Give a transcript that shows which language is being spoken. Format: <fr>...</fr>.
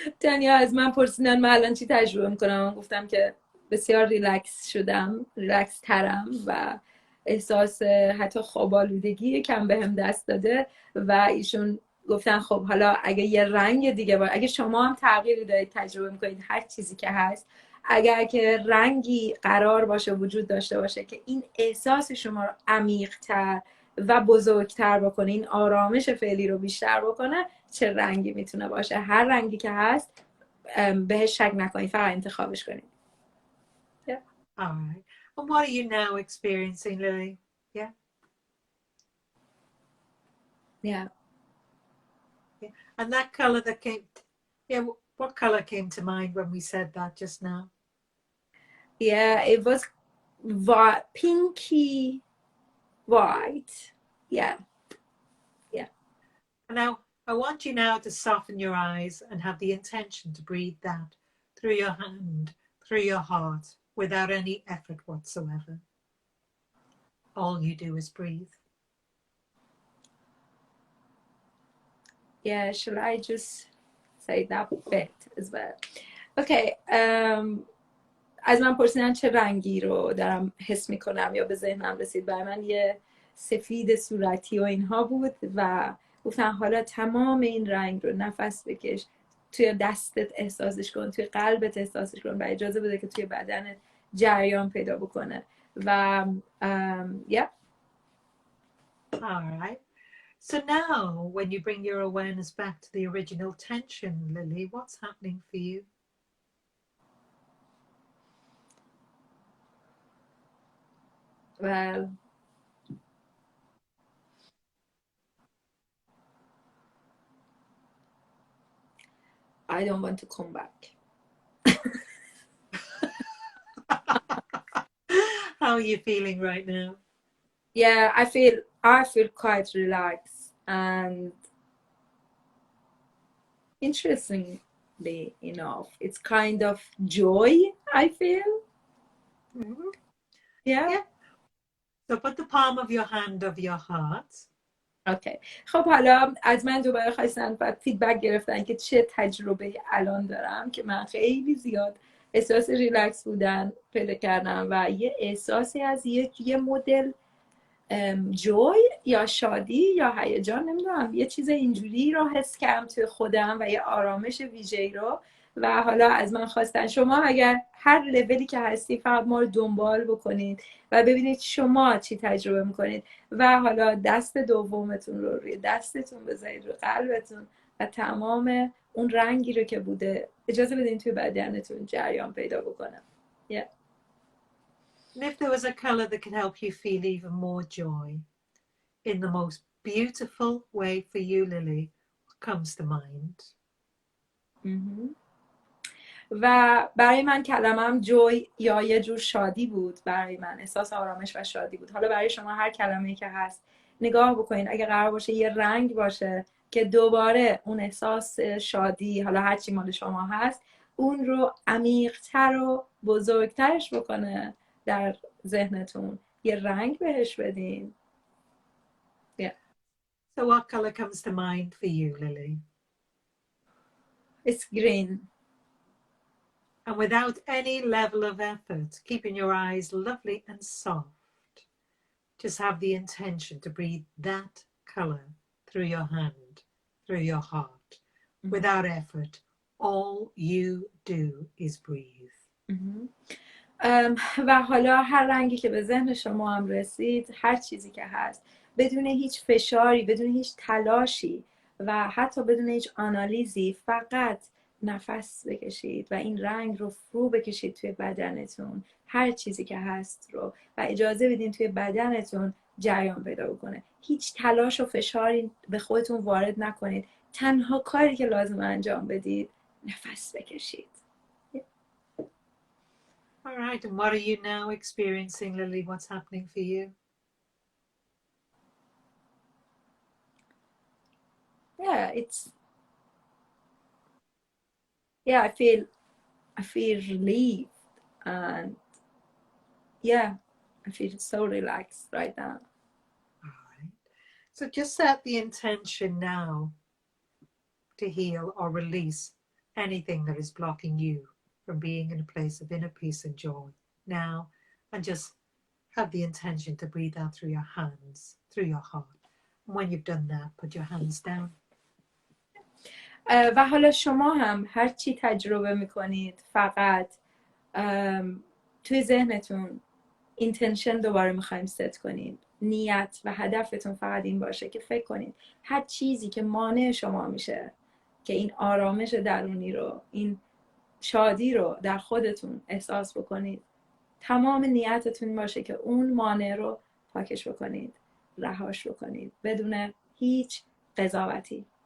<fa>تانیا از من پرسیدن من الان چی تجربه میکنم، من گفتم که بسیار ریلکس شدم، ریلکس ترم و احساس حتی خواب آلودگی کم بهم دست داده و ایشون گفتن خب حالا اگه یه رنگ دیگه اگه شما هم تغییری دارید تجربه میکنید، هر چیزی که هست، اگر که رنگی قرار باشه وجود داشته باشه که این احساس شما رو عمیق‌تر و بزرگتر بکنه، این آرامش فعلی رو بیشتر بکنه، چه رنگی میتونه باشه؟ هر رنگی که هست بهش شک نکنید، فقط انتخابش کنید.</fa> <en>Yeah. All right. And what are you now experiencing, Lily? Yeah. Yeah. Yeah. And that color that came, yeah, what color came to mind when we said that just now? Yeah, it was pinky white. Yeah. Yeah. Now, I want you now to soften your eyes and have the intention to breathe that through your hand, through your heart, without any effort whatsoever. All you do is breathe. Yeah, should I just say that bit as well? Okay.</en> <fa>از من پرسیدن چه رنگی رو دارم حس میکنم یا به ذهنم رسید. برای من یه سفید صورتی و اینها بود و گفتن حالا تمام این رنگ رو نفس بکش، توی دستت احساسش کن، توی قلبت احساسش کن و اجازه بده که توی بدن جریان پیدا بکنه و</fa> <en>yeah. All right. So now when you bring your awareness back to the original tension, Lily, what's happening for you? Well, I don't want to come back. How are you feeling right now? Yeah, I feel quite relaxed and interestingly enough, it's kind of joy I feel. Mm-hmm. Yeah. Yeah. So put the palm of your hand over your heart.</en> <fa>اوکی. خب حالا از من دوباره خواستن و فیدبک گرفتن که چه تجربه الان دارم که من خیلی زیاد احساس ریلکس بودن پیدا کردم و یه احساسی از یه مدل جوی یا شادی یا هیجان، نمیدونم، یه چیز اینجوری رو حس کردم توی خودم و یه آرامش ویژه‌ای رو و حالا از من خواستن شما اگر هر لولی که هستی فقط ما رو دنبال بکنید و ببینید شما چی تجربه میکنید و حالا دست دومتون رو روی دستتون بذارید، رو قلبتون و تمام اون رنگی رو که بوده اجازه بدین توی بدنتون جریان پیدا بکنه.</fa> <en>yeah. And if there was a color that could help you feel even more joy in the most beautiful way for you, Lily, what comes to mind?</en> <fa>و برای من کلمم جوی یا یه جور شادی بود، برای من احساس آرامش و شادی بود. حالا برای شما هر کلمه‌ای که هست نگاه بکنید، اگه قرار باشه یه رنگ باشه که دوباره اون احساس شادی، حالا هر چی مال شما هست، اون رو عمیق‌تر و بزرگترش بکنه در ذهنتون. یه رنگ بهش بدین.</fa> <en>Yeah. So what color comes to mind for you, Lily? It's green. And without any level of effort, keeping your eyes lovely and soft, just have the intention to breathe that color through your hand, through your heart. Without effort, all you do is breathe.</en> <fa>و حالا هر رنگی که به ذهن شما هم رسید، هر چیزی که هست، بدون هیچ فشاری، بدون هیچ تلاشی و حتی بدون هیچ آنالیزی، فقط نفس بکشید و این رنگ رو فرو بکشید توی بدنتون، هر چیزی که هست رو، و اجازه بدین توی بدنتون جریان پیدا بکنه. هیچ تلاش و فشاری به خودتون وارد نکنید. تنها کاری که لازم انجام بدید نفس بکشید.</fa> <en>All right, and what are you now experiencing, Lily? What's happening for you? I feel relieved, and I feel so relaxed right now. All right. So just set the intention now to heal or release anything that is blocking you from being in a place of inner peace and joy now, and just have the intention to breathe out through your hands, through your heart. And when you've done that, put your hands down.</en> <fa>و حالا شما هم هر چی تجربه میکنید، فقط توی ذهنتون اینتنشن دوباره میخوایم ست کنید. نیت و هدفتون فقط این باشه که فکر کنید هر چیزی که مانع شما میشه که این آرامش درونی رو، این شادی رو در خودتون احساس بکنید، تمام نیتتون باشه که اون مانع رو پاکش بکنید، رهاش بکنید، بدون هیچ قضاوتی.</fa>